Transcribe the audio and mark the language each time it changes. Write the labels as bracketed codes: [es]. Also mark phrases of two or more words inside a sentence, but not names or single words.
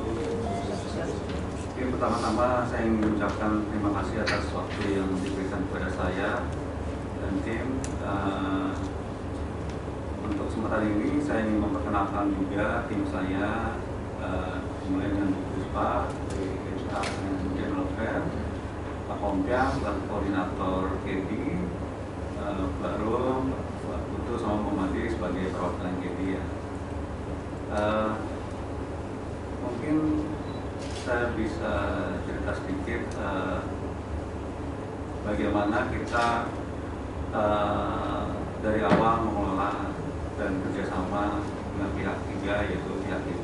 [id] Pertama-tama saya ingin mengucapkan terima kasih atas waktu yang diberikan kepada saya dan tim. Untuk kesempatan ini saya ingin memperkenalkan juga tim saya, mulai dengan Bu Puspa dari HR dan [en] General Affairs, [id] Pak Kompiang, Pak Koordinator KD, Pak Rum, Pak Putu, sama Pak Madi sebagai perwakilan KD ya. Mungkin saya bisa cerita sedikit bagaimana kita dari awal mengelola dan kerjasama dengan pihak ketiga, yaitu pihak itu.